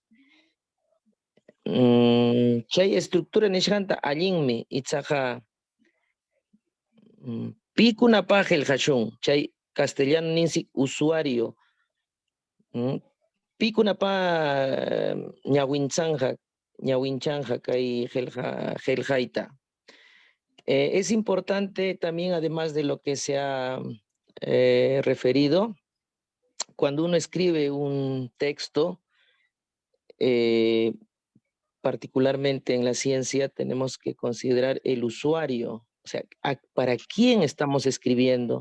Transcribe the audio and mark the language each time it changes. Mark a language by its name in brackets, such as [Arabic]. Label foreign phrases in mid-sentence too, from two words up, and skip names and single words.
[Quechua] Chay estructura nishqanta allinmi, ichaqa pikunapaq qillqashun, chay castellano ninsi usuario. Pikunapaq ñawinchanqa kay qillqayta. [Spanish] Es importante también, además de lo que se ha referido, cuando uno escribe un texto, particularmente en la ciencia, tenemos que considerar el usuario, o sea, ¿para quién estamos escribiendo?